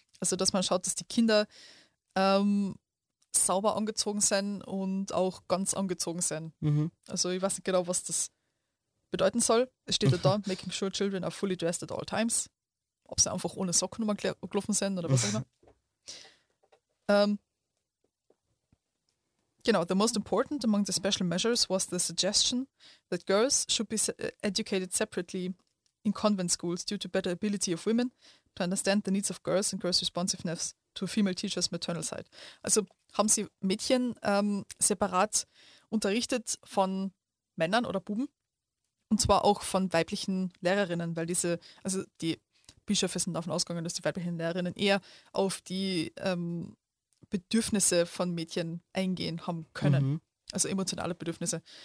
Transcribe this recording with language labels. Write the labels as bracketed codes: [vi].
[de] Also, dass man schaut, dass die Kinder sauber angezogen sind und auch ganz angezogen sind. Mhm. Also, ich weiß nicht genau, was das bedeuten soll. Es steht da, [en] making sure children are fully dressed at all times. [de] Ob sie einfach ohne Socken gelaufen sind oder was auch immer. [en] Genau, the most important among the special measures was the suggestion that girls should be educated separately in convent schools due to better ability of women to understand the needs of girls and girls' responsiveness to female teachers' maternal side. [de] Also haben sie Mädchen separat unterrichtet von Männern oder Buben, und zwar auch von weiblichen Lehrerinnen, weil diese, also die Bischöfe sind davon ausgegangen, dass die weiblichen Lehrerinnen eher auf die Bedürfnisse von Mädchen eingehen haben können, mhm, also emotionale Bedürfnisse.